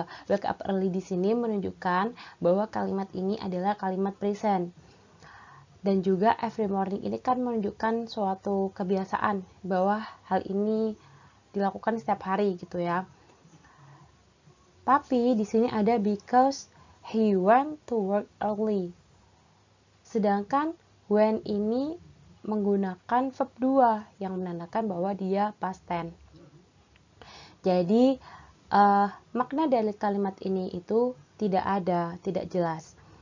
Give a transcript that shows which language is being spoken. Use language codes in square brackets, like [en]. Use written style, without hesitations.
[id] Wake up early di sini menunjukkan bahwa kalimat ini adalah kalimat present. Dan juga every morning ini kan menunjukkan suatu kebiasaan bahwa hal ini dilakukan setiap hari gitu ya. Tapi di sini ada [en] because he went to work early. [id] Sedangkan when ini menggunakan verb 2 yang menandakan bahwa dia past tense. Jadi makna dari kalimat ini itu tidak ada, tidak jelas.